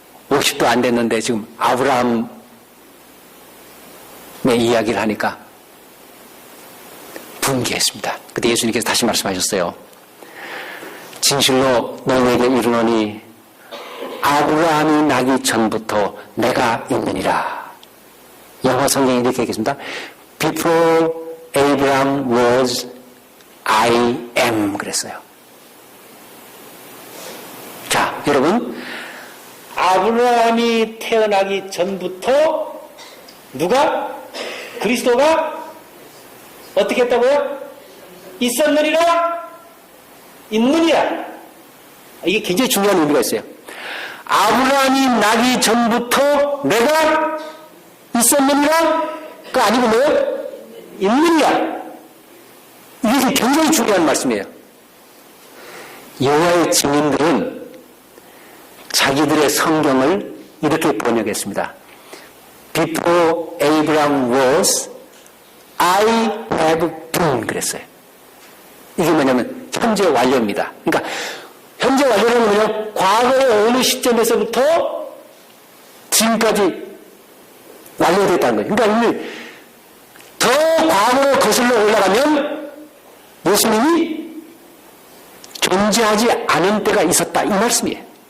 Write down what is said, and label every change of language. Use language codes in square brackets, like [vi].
[ko] 50도 안 됐는데 지금 아브라함의 이야기를 하니까 분개했습니다. 그때 예수님께서 다시 말씀하셨어요. 진실로 너희에게 이르노니 아브라함이 나기 전부터 내가 있느니라. 영어 성경이 이렇게 얘기했습니다. [en] Before Abraham was, I am [ko] 그랬어요. 자, 여러분 아브라함이 태어나기 전부터 누가? 그리스도가 어떻게 했다고요? 있었느니라, 있느니라. 이게 굉장히 중요한 의미가 있어요. 아브라함이 나기 전부터 내가 있었느니라? 그 아니고 뭐예요? 있느니라. 이게 굉장히 중요한 말씀이에요. 여호와의 증인들은 자기들의 성경을 이렇게 번역했습니다. [en] Before Abraham was, I have been [ko] 그랬어요. 이게 뭐냐면 현재 완료입니다. 그러니까 현재 완료는 뭐냐면 과거의 어느 시점에서부터 지금까지 완료됐다는 거예요. 그러니까 이미 더 과거로 거슬러 올라가면 예수님이 존재하지 않은 때가 있었다 이 말씀이에요.